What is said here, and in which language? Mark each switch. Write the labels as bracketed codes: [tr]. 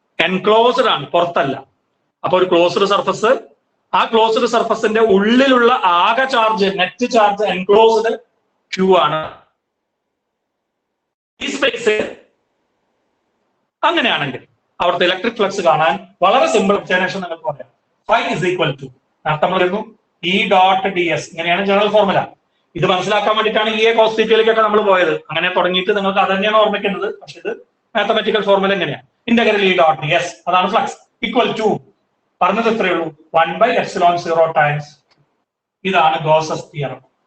[ml] Enclosed ആണ്, പുറത്തല്ല. അപ്പൊ ഒരു ക്ലോസ്ഡ് സർഫസ്, ആ ക്ലോസ്ഡ് സർഫസിന്റെ ഉള്ളിലുള്ള ആകെ charge, net charge enclosed Q ആണ്. ഈ സ്പേസ് അങ്ങനെയാണെങ്കിൽ അവിടുത്തെ ഇലക്ട്രിക് ഫ്ലക്സ് കാണാൻ വളരെ സിമ്പിൾ എക്സ്പ്ലനേഷൻ നിങ്ങൾക്ക് പറയാം. [en] Phi is equal to [ml] നമ്മൾ വരുന്നു [en] E.ds. [ml] ഇങ്ങനെയാണ് ജനറൽ ഫോർമുല. ഇത് മനസ്സിലാക്കാൻ വേണ്ടിയിട്ടാണ് EA cos θയിലേക്കൊക്കെ നമ്മൾ പോയത്. അങ്ങനെ തുടങ്ങിയിട്ട് നിങ്ങൾക്ക് അത് തന്നെയാണ് ഓർമ്മിക്കേണ്ടത്. പക്ഷെ ഇത് മാത്തമാറ്റിക്കൽ ഫോർമുല എങ്ങനെയാണ്? ഇന്റഗ്രൽ E.ds അതാണ് ഫ്ലക്സ്. ഈക്വൽ ടു പറഞ്ഞത് എത്രയേ ഉള്ളൂ? 1/ε0 ടൈംസ്. ഇതാണ് ഗോസസ് തിയറം.